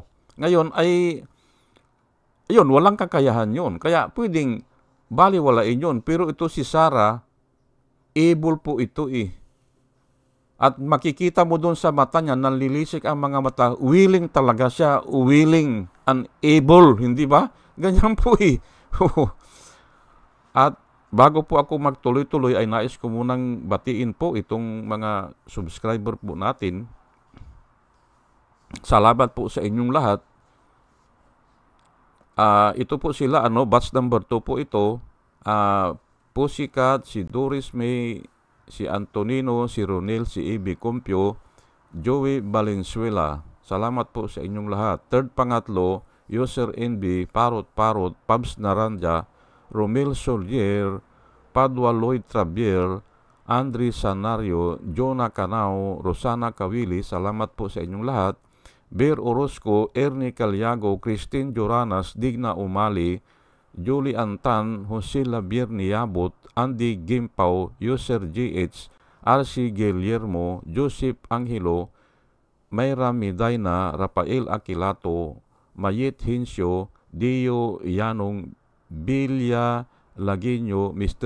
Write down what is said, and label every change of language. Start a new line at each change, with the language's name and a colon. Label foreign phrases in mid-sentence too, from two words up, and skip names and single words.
Filipino: Ngayon walang kakayahan yun. Kaya pwedeng baliwalain yun. Pero ito si Sara, able po ito At makikita mo doon sa mata niya, nanlilisik ang mga mata, willing talaga siya,
English: willing and able,
Filipino: hindi ba? Ganyan po At bago po ako magtuloy-tuloy, ay nais ko munang batiin po itong mga subscriber po natin. Salamat po sa inyong lahat. Ito po sila,
English: batch number
Filipino: 2 po ito. Pussycat, si Doris May, si Antonino, si Ronel, si Ibi Compio, Joey Valenzuela. Salamat po sa inyong lahat. Third pangatlo, User NB, Parot, Pabs Naranja, Romel Solier, Padua Lloyd Trabier, Andre Sanario, Jonah Canao, Rosana Kawili. Salamat po sa inyong lahat. Bear Orozco, Ernie Caliago, Christine Joranas, Digna Umali, Julie Antan, Jose Labier Niabot, Andy Gimpaw, User GH, RC Guillermo, Joseph Angelo, Mayra Midayna, Rafael Aquilato, Mayet Hinsyo, Dio Yanong, Bilya Laguinyo, Mr.